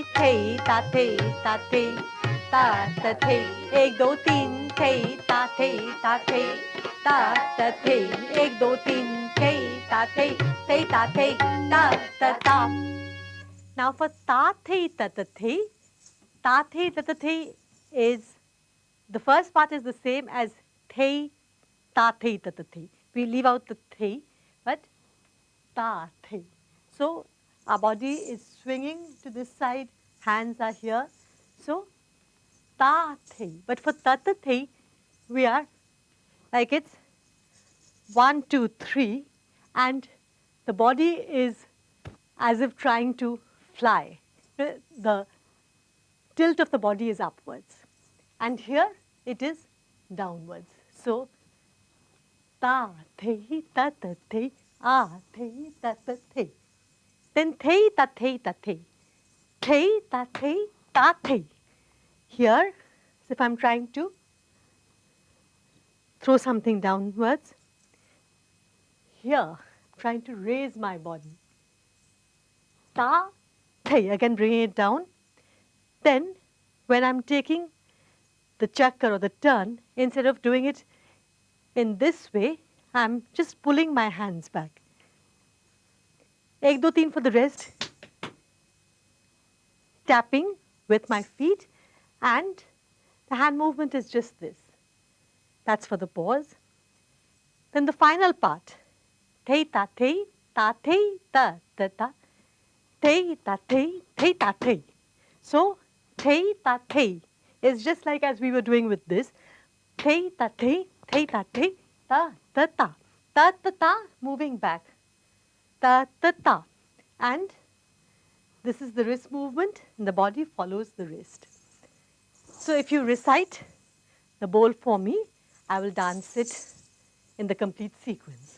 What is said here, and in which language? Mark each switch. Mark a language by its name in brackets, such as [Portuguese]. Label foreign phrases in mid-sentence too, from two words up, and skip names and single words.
[English] thei ta thei tat thei, ta thei, 1 2 3 thei ta thei ta thei, ta thei, 1 2 3 thei ta thei ta. Now for ta thei tat thei is, the first part is the same as thei ta thei tat thei. We leave out the thei, but ta thei. So our body is swinging to this side, hands are here. So ta thei. But for ta thei, we are like it's 1 2 3, and the body is as if trying to fly. The tilt of the body is upwards, and here it is downwards. So ta thei ta thei, a thei ta thei. Then thei ta thei ta thei, thei ta thei ta thei. Here, as if I'm trying to throw something downwards. Here, trying to raise my body. Ta thei, again bringing it down. Then, when I'm taking the chakkar or the turn, instead of doing it in this way, I'm just pulling my hands back. 1 2 3 for the rest. Tapping with my feet, and the hand movement is just this. That's for the pause. Then the final part. Thei ta thei ta, thei ta thei. So thei ta thei is just like as we were doing with this. Thei ta thei ta, ta, moving back. Ta. And this is the wrist movement, and the body follows the wrist. So if you recite the bowl for me, I will dance it in the complete sequence.